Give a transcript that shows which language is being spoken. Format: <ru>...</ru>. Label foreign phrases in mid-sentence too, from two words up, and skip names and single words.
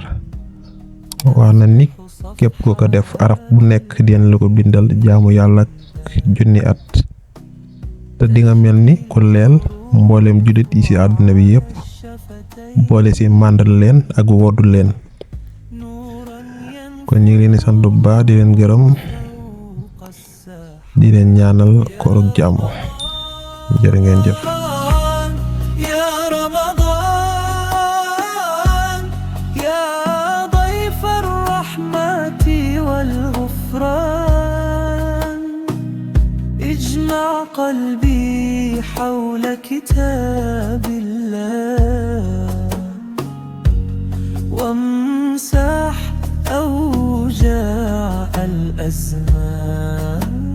<wo>wax na ni képp ku ko def araf bu nekk dina la ko bindal jaamu yàlla junni at, te di nga mel ni ku leel mboolem jullit yi ci àdduna bi yépp boole ci màndal leen ak woddu leen. kon ñu ngi leen di sant bu baax di leen gërëm di leen ñaanal koor ak jàmm. jërë ngeen jëf.</wo> <ar>يا رمضان يا ضيف الرحمة والغفران اجمع قلبي حول كتاب الله وامسح أوجاع الأزمان.</ar>